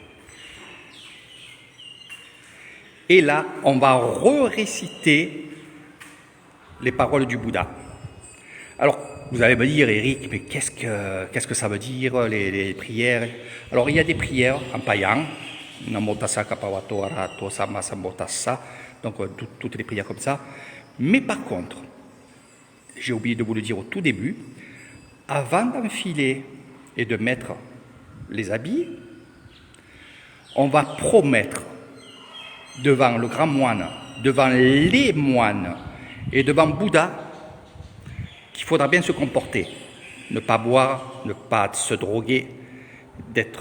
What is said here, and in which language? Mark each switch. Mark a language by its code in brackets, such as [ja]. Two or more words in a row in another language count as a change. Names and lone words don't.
[fr] Et là, on va re-réciter les paroles du Bouddha. Alors, vous allez me dire, Eric, mais qu'est-ce que ça veut dire, les prières? Alors, il y a des prières en païen, [pi] Namo tassa kapawato arahato samma sambuddhassa, [fr] donc toutes les prières comme ça. Mais par contre, j'ai oublié de vous le dire au tout début, avant d'enfiler et de mettre les habits, on va promettre devant le grand moine, devant les moines et devant Bouddha qu'il faudra bien se comporter, ne pas boire, ne pas se droguer, d'être...